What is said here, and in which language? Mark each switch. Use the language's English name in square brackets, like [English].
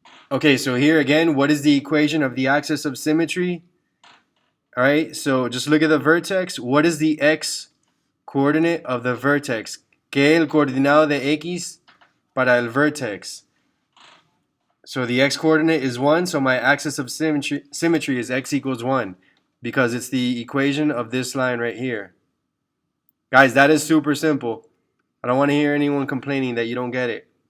[English] Okay, so here again, what is the equation of the axis of symmetry? All right, so just look at the vertex. What is the x coordinate of the vertex? [Spanish] ¿Qué es el coordinado de x para el vertex? [English] So the x coordinate is 1, so my axis of symmetry is x equals 1 because it's the equation of this line right here. Guys, that is super simple. I don't want to hear anyone complaining that you don't get it.